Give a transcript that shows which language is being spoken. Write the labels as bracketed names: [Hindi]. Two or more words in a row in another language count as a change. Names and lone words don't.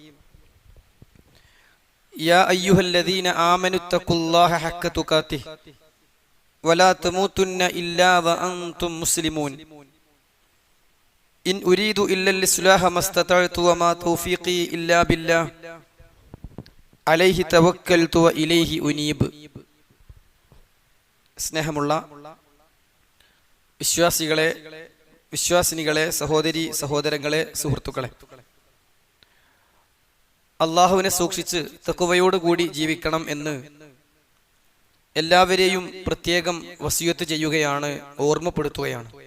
[Arabic] يا أيها الذين آمنوا اتقوا الله حق تقاته ولا تموتن إلا وأنتم مسلمون. إن أريد إلا الإصلاح ما استطعت وما توفيقي إلا بالله عليه توكلت وإليه أنيب. [Malayalam] സ്നേഹമുള്ള വിശ്വാസികളെ, വിശ്വാസിനികളെ, സഹോദരി സഹോദരങ്ങളെ, സുഹൃത്തുക്കളെ, അള്ളാഹുവിനെ സൂക്ഷിച്ച് തഖ്വയോടുകൂടി ജീവിക്കണം എന്ന് എല്ലാവരെയും പ്രത്യേകം വസിയത്ത് ചെയ്യുകയാണ്, ഓർമ്മപ്പെടുത്തുകയാണ്.